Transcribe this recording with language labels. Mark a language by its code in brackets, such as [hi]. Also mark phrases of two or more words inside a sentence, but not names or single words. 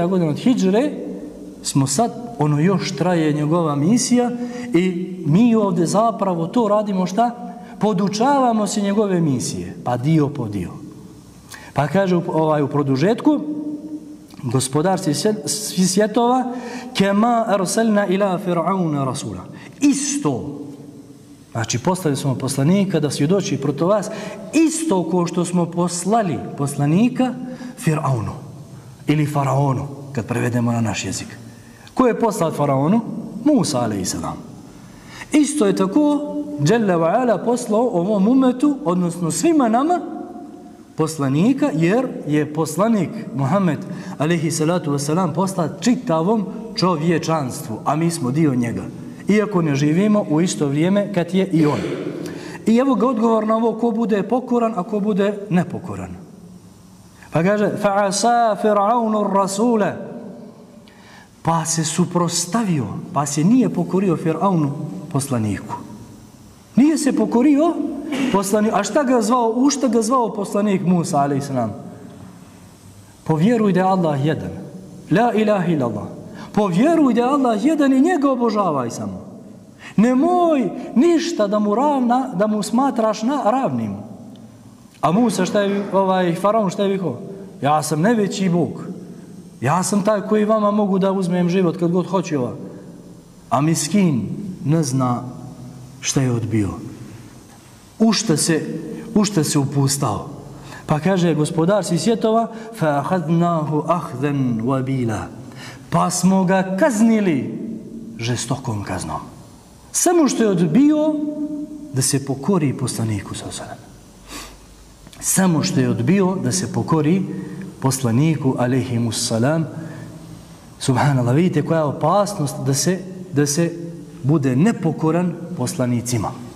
[bs] godina od hidžre smo sad, još traje njegova misija i mi ovdje zapravo to radimo šta? Podučavamo se njegove misije, pa dio po dio. Pa kaže u produžetku, gospodar svih svjetova, [ar] كما أرسلنا إلى فرعون رسولا. [bs] Isto, znači poslali smo poslanika da svjedoči protiv vas, isto ko što smo poslali poslanika Fir'aunu ili Faraonu, kad prevedemo na naš jezik. Ko je poslao Faraonu? Musa a.s. Isto je tako [ar] جل وعلا [bs] poslao ovom umetu, odnosno svima nama, poslanika, jer je poslanik Muhammed [ar] عليه الصلاة والسلام [bs] poslat čitavom čovječanstvu, a mi smo dio njega. Iako ne živimo u isto vrijeme kad je i on. I evo ga odgovor na ovo ko bude pokoran, a ko bude nepokoran. Pa kaže [ar] فعصى فرعون الرسول, [bs] pa se suprostavio, pa se nije pokorio Fir'aunu poslaniku. Nije se pokorio poslaniku. A šta ga zvao? U šta ga zvao poslanik Musa a.s. Povjeruj da je Allah jedan. [ar] لا إله إلا الله. [bs] Povjeruj da je Allah jedan i njega obožavaj samo. Nemoj ništa da mu smatraš ravnim. A Musa šta je, Faraon šta je vikao? Ja sam najveći Bog. Ja sam taj koji vama mogu da uzmem život kad god hoću ova. A miskin ne zna šta je odbio. U šta se upustao. Pa kaže gospodar svih svjetova [ar] فَأَخَذْنَاهُ أَخْذًا وَبِيلًا, [bs] pa smo ga kaznili žestokom kaznom. Samo što je odbio da se pokori poslaniku [ar] صلى الله عليه وسلم. [bs] Samo što je odbio da se pokori poslaniku alejhimussalam. Subhanallah, vidite koja je opasnost da se bude nepokoran poslanicima.